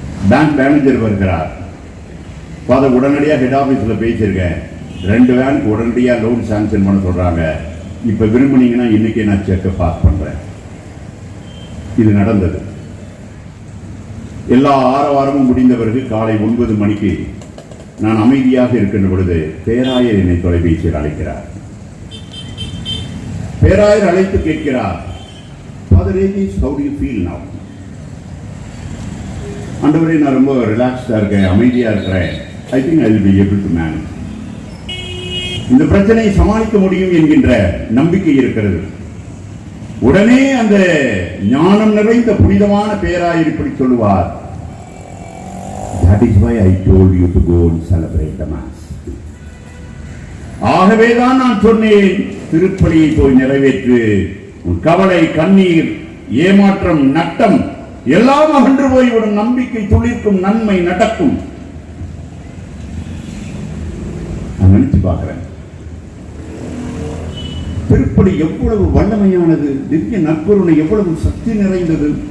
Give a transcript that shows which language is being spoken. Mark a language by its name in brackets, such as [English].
[Tamil] Bank manager வருகிறார். Father, உடனடியாக head ஆபீஸ்ல பேசியிருக்கேன், 2 வேனுக்கு உடனடியாக லோன் சாங்ஷன் பண்ண சொல்றாங்க. இப்ப விரும்புனீங்கன்னா இன்னைக்கே நான் செக்கை பாஸ் பண்றேன். இது நடந்தது. எல்லா ஆரவாரமும் முடிந்த பிறகு காலை 9 மணிக்கு நான் அமைதியாக இருக்கின்ற பொழுது பேராயர் என்னை தொலைபேசியில் அழைக்கிறார். பேராயர் அழைத்து கேட்கிறார், [English] Father Regis, how do you feel now? [Tamil] ஆண்டவரே, நான் ரொம்ப ரிலாக்ஸ்டா இருக்கேன், அமைதியா இருக்கிறேன். [English] I think I will be able to manage. [Tamil] இந்த பிரச்சனையை சமாளிக்க முடியும் என்கின்ற நம்பிக்கை இருக்கிறது. உடனே அந்த ஞானம் நிறைந்த புனிதமான பேராயர் இப்படி சொல்லுவார், [English] That is why I told you to go and celebrate the Mass. [Tamil] ஆகவேதான் நான் சொன்னேன், திருப்பலியை போய் நிறைவேற்று. உன் கவலை, கண்ணீர், ஏமாற்றம், நட்டம் எல்லாம் அகன்று போய்விடும். நம்பிக்கை துளிர்க்கும், நன்மை நடக்கும். நான் நினைச்சு பார்க்கிறேன், திருப்பலி எவ்வளவு வல்லமையானது, திவ்ய நற்கருணை எவ்வளவு சக்தி நிறைந்தது.